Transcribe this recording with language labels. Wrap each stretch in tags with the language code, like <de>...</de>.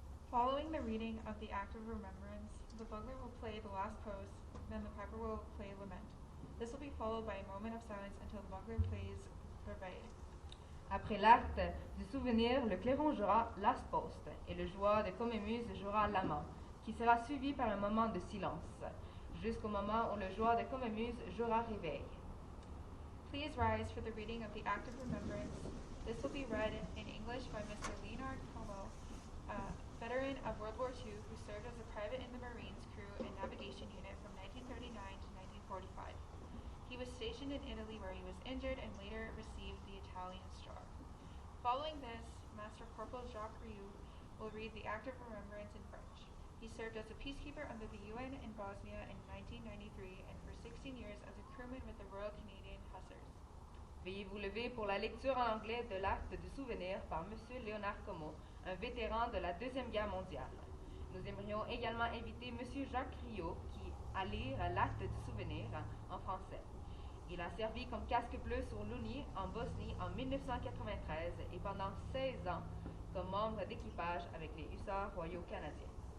<en>Following the reading of the Act of Remembrance, the bugler will play the last post, then the piper will play Lament. This will be followed by a moment of silence until the bugler plays Reveille.</en> <fr>Après l'acte du souvenir, le clairon jouera Las Post et le joueur de commémuse jouera l'amant, qui sera suivi par un moment de silence, jusqu'au moment où le joueur de commémuse jouera réveil.</fr> <en>Please rise for the reading of the Act of Remembrance. This will be read in English by Mr. Leonard Como, a veteran of World War II who served as a private in the Marines crew and navigation unit from 1939 to 1945. He was stationed in Italy where he was injured and later received the Italian Star. Following this, Master Corporal JAC will read the Act of Remembrance in French. He served as a peacekeeper under the UN in Bosnia in 1993 and for 16 years as a crewman with the Royal Canadian Hussars.</en> <fr>Veuillez vous lever pour la lecture en anglais de l'acte du souvenir par M. Léonard Como, un vétéran de la Deuxième Guerre mondiale. Nous aimerions également inviter M. Jacques Rio à lire l'acte du souvenir en français. Il a servi comme casque bleu sur l'Uni en Bosnie en 1993 et pendant 16 ans comme membre d'équipage avec les Hussards royaux canadiens.</fr>